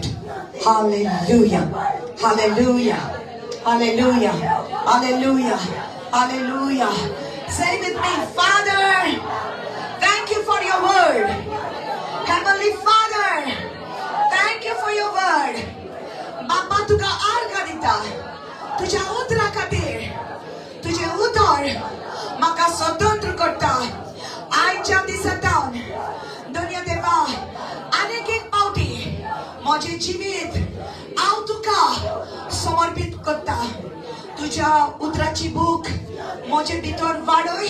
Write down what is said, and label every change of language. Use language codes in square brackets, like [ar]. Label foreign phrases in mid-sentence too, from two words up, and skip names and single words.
[en] Hallelujah. Hallelujah. Hallelujah. Hallelujah. Hallelujah. Say with me, Father, thank you for your word. Heavenly Father, thank you for your word. [kok] Baba tuka arganita. Tuja utra katir. Tuja utar. Maka स्वतंत्र करता. आजच्या दिवसात दुनिया देवा अनेक एक पावटी माझे जीवित हांव तुका समर्पित करता. तुझ्या उतराची भूक माझे भितर वाडोय.